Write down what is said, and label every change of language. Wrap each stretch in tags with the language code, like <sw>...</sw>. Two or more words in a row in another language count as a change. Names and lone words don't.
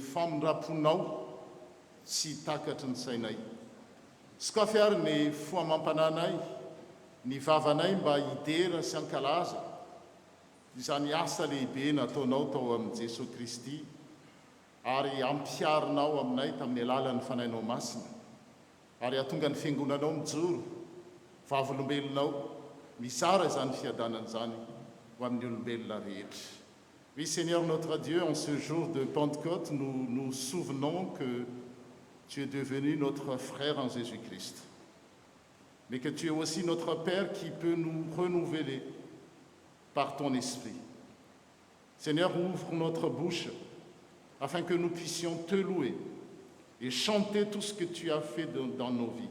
<mg>famindraponao tsy takatry ny sainay sokafy ary ny foamampananay ny vavanay mba hidera sy ankalaza izany asa lehibe nataonao tao amin'i Jesosy Kristy ary ampiarinao aminay tamin'ny alalan'ny fanainao masina ary atonga ny fiangonanao mijoro vavolombelonao misara izany fiadanana izany ho amin'ny olombelona rehetra.</mg> <fr>Oui, Seigneur notre Dieu, en ce jour de Pentecôte, nous nous souvenons que tu es devenu notre frère en Jésus-Christ, mais que tu es aussi notre Père qui peut nous renouveler par ton esprit. Seigneur, ouvre notre bouche afin que nous puissions te louer et chanter tout ce que tu as fait dans nos vies.</fr>